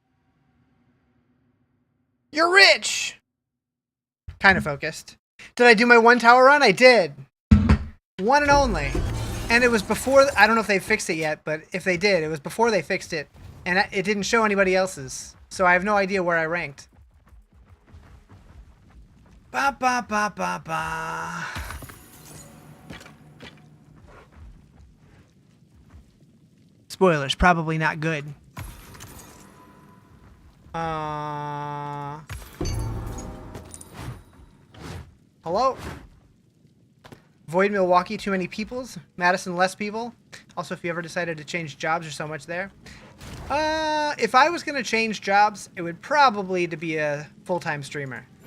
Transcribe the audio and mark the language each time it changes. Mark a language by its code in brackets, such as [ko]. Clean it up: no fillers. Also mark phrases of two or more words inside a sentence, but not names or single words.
[en] You're rich. Kind of focused. Did I do my one tower run? I did. One and only. And it was before, I don't know if they fixed it yet, but if they did, it was before they fixed it. And it didn't show anybody else's. So I have no idea where I ranked. Ba ba ba ba ba. Spoilers, probably not good. Hello? Void Milwaukee, too many peoples. Madison, less people. Also, if you ever decided to change jobs, there's so much there. If I was going to change jobs, it would probably to be a full-time streamer.